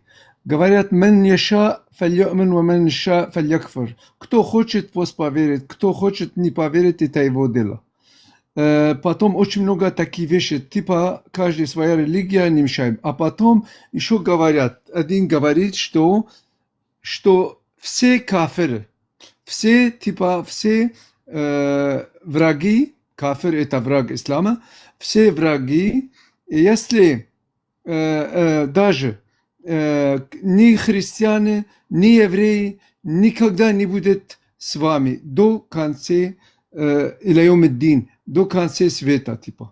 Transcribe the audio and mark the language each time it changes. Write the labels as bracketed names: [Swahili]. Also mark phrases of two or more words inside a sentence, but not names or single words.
[Russian] Говорят, [Arabic] «من يشاء فليؤمن و من يشاء فليكفر». [Russian] Кто хочет, пусть поверит, кто хочет не поверит, это его дело. Потом очень много таких вещей, типа каждая своя религия, не мешаем. А потом еще говорят, один говорит, что все кафиры, все враги, кафир это враг ислама, все враги, если даже ни христиане, ни евреи никогда не будут с вами до конца [Arabic] إلى يوم الدين, [Russian] до конца света, типа.